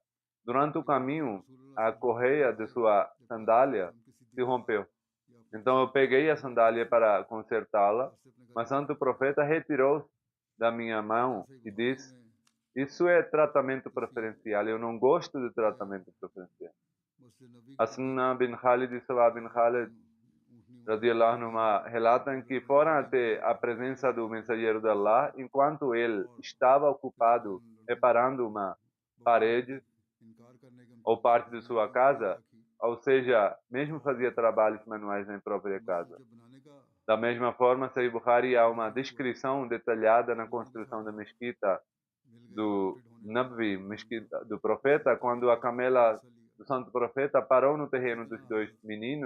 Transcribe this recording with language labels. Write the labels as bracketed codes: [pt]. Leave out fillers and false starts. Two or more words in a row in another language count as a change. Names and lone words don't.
[pt] Durante o caminho, a correia de sua sandália se rompeu. Então eu peguei a sandália para consertá-la, mas o santo profeta retirou da minha mão e disse: isso é tratamento preferencial, eu não gosto de tratamento preferencial. Asna bin Khalid e Sawa bin Khalid [ar] رضي الله عنهما [pt] relatam que foram até a presença do mensageiro de Allah enquanto ele estava ocupado reparando uma parede ou parte de sua casa, ou seja, mesmo fazia trabalhos manuais na própria casa. Da mesma forma, Sahih Bukhari há uma descrição detalhada na construção da mesquita do Nabi, mesquita do profeta, quando a camela do santo profeta parou no terreno dos dois meninos.